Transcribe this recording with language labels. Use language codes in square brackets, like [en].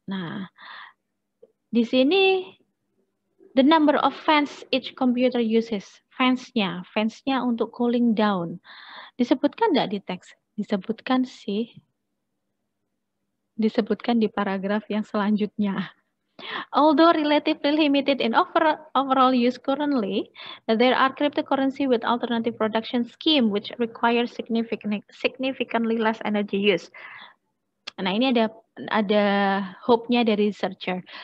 [id] Nah, di sini [en] the number of fans each computer uses. [id] Fansnya untuk cooling down. Disebutkan enggak di teks? Disebutkan sih. Disebutkan di paragraf yang selanjutnya. [en] Although relatively limited in overall use currently, there are cryptocurrency with alternative production scheme which require significantly less energy use. [id] Nah, ini ada hope-nya dari researcher.